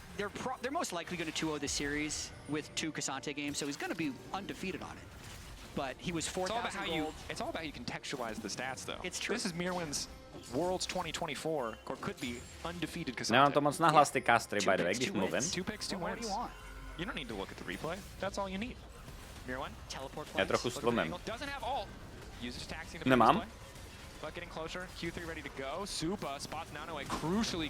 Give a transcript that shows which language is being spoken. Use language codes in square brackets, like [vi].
[en] They're most likely going to 2-0 this series with 2 Cassante games, so he's going to be undefeated on it. But he was 4,000 gold. It's all about how you contextualize the stats, though. It's true. This is Mirwin's Worlds 2024, or could be undefeated Cassante. [cs] Nemám to moc nahlas ty castry, [en] by the way, [cs] když mluvím. [en] 2 picks, 2 wins. You don't need to look at the replay. That's all you need. Mirwin. [cs] Já trochu stlumím. [en] Doesn't have ult. Uses taxing. [cs] Nemám. [en] But getting closer. Q3 ready to go. Supa spots Nano away crucially.